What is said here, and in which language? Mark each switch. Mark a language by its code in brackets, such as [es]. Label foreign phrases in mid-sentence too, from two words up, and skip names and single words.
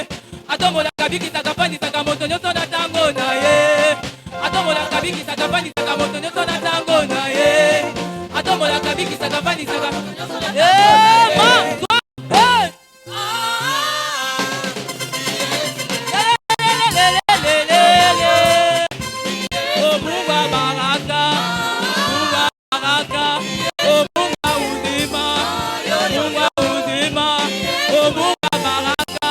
[ln] Atombola kabisa kapandisa kamoto nyoso na tango na ye. Atombola kabisa kapandisa kamoto nyoso na tango na ye. Atombola kabisa kapandisa kamoto nyoso na tango na ye. [sw] Oh, Mungu baraka, Mungu baraka, oh, Mungu uzima, Mungu uzima, oh, Mungu baraka.